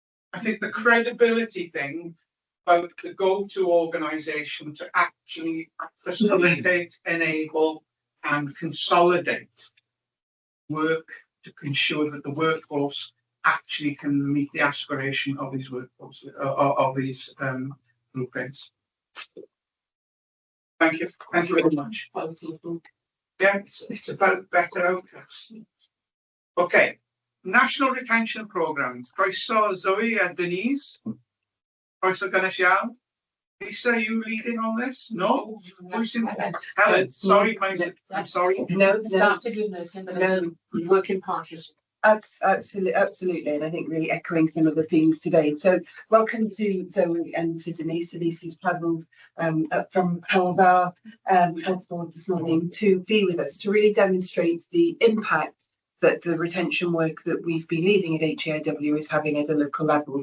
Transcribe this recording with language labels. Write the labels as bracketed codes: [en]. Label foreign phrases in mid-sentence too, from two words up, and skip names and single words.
[en] I think the credibility thing about the go-to organisation to actually facilitate, enable and consolidate work to ensure that the workforce actually can meet the aspiration of these workforce of these groupings. Thank you very much. Yeah, it's about better outcomes. Okay, national retention programmes. [cy] Croeso Zoe and Denise. Croeso gynnes iawn. [en] Lisa, are you leading on this? No? Who's in? Helen, sorry, I'm sorry. No, Started with nursing, but no, working partners. absolutely, and I think really echoing some of the themes today. So welcome to Zoe and to Denise. Denise who's travelled up from Halvar Health Board this morning to be with us to really demonstrate the impact that the retention work that we've been leading at HEIW is having at a local level.